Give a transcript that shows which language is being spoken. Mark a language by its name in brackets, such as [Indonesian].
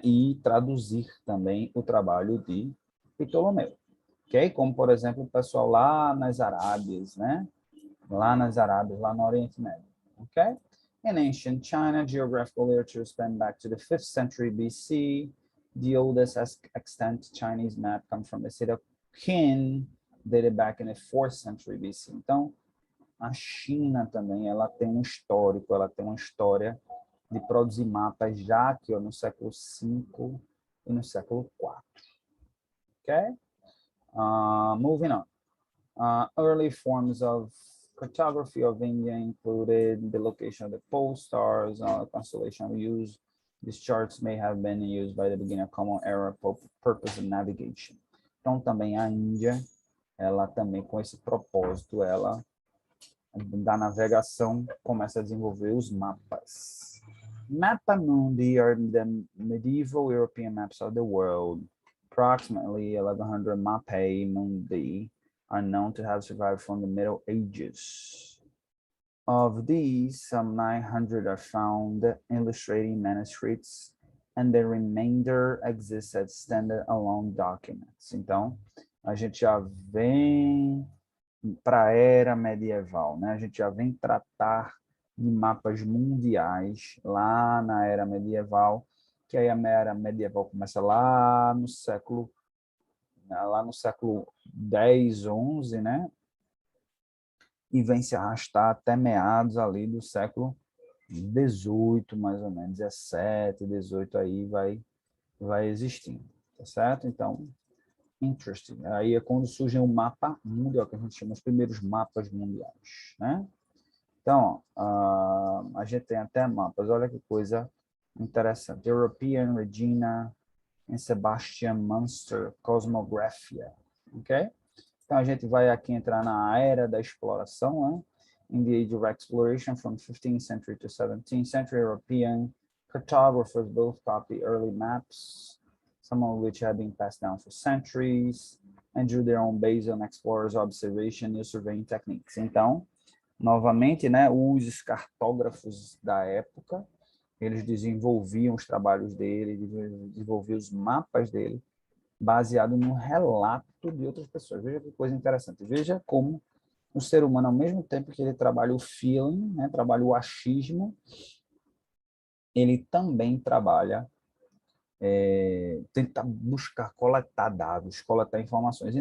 [Portuguese] E traduzir também o trabalho de Ptolomeu. Ok? Como, por exemplo, o pessoal lá nas Arábias, né? Lá no Oriente Médio. Okay? [English] In ancient China, geographical literature spanned back to the 5th century BC. The oldest extant Chinese map comes from the city of Qin, dated back in the 4th century BC. [Portuguese] Então, a China também, ela tem um histórico, ela tem uma história de produzir mapas já aqui ó, no século V e no século IV. [English] Okay? Moving on. Early forms of cartography of India included the location of the pole stars, constellation use. These charts may have been used by the beginning of Common Era purpose of navigation. [Portuguese] Então, também a Índia, ela também com esse propósito, ela da navegação começa a desenvolver os mapas. [English] Mappa Mundi are the medieval European maps of the world. approximately 1100 Mapae mundi are known to have survived from the Middle Ages. Of these, some 900 are found illustrating manuscripts, and the remainder exists as standalone documents. [Portuguese] Então, a gente já vem para a era medieval, né? A gente já vem tratar de mapas mundiais lá na era medieval, que aí a era medieval começa lá no século X, XI, né? E vem se arrastar até meados ali do século XVIII, mais ou menos, 17, 18 aí vai existindo, tá certo? Então, [English] interesting. [Portuguese] Aí é quando surge o mapa mundial, que a gente chama os primeiros mapas mundiais, né? Então, a gente tem até mapas, olha que coisa interessante. [English] European Regina and Sebastian Munster Cosmographia, ok? [Portuguese] Então, a gente vai aqui entrar na era da exploração, né? [English] In the age of exploration from 15th century to 17th century, European cartographers both copy early maps, some of which have been passed down for centuries, and drew their own based on explorers' observation and surveying techniques. [Portuguese] Então, novamente, né, os cartógrafos da época, eles desenvolviam os trabalhos dele, desenvolviam os mapas dele, baseado no relato de outras pessoas. Veja que coisa interessante. Veja como o ser humano, ao mesmo tempo que ele trabalha o feeling, né, trabalha o achismo, ele também trabalha, tenta buscar, coletar dados, coletar informações.